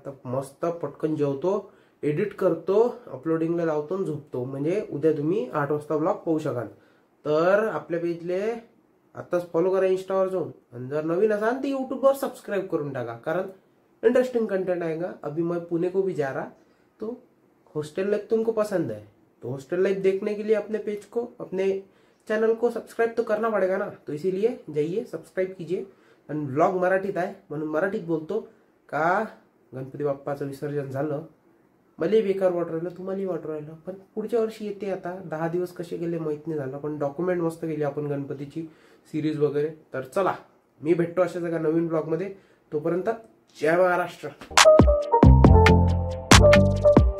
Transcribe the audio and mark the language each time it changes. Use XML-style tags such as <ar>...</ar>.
<mr>तर मस्त पटकन जेवतो, एडिट करतो, अपलोडिंगला लावतो, झोपतो. म्हणजे उद्या तुम्ही 8 वाजता ब्लॉग पाहू शकाल. तर आपल्या पेजले आताच फॉलो करा इंस्टावर जाऊन, आणि जर नवीन असाल तर यूट्यूबवर सबस्क्राईब करून टाका, कारण इंटरेस्टिंग कंटेंट</mr> <hi>आएगा. अभी मैं पुणे को भी जा रहा, तो हॉस्टल लाइफ तुमको पसंद है तो हॉस्टल लाइफ देखने के लिए अपने पेज को, अपने चैनल को सब्सक्राइब तो करना पड़ेगा ना. तो इसीलिए जाइए सबस्क्राईब कीजिए.</hi> <mr>आणि ब्लॉग मराठीत आहे म्हणून मराठीत बोलतो का गणपती बाप्पाचं विसर्जन झालं, मला बेकार वाटू राहिलं, तुम्हालाही वाटू राहिलं, पण पुढच्या वर्षी येते. आता 10 दिवस कसे गेले माहित नाही झालं, पण डॉक्युमेंट मस्त केली आपण गणपतीची सिरीज वगैरे. तर चला, मी भेटतो अशाच एका नवीन ब्लॉगमध्ये. तोपर्यंत जय महाराष्ट्र.</mr>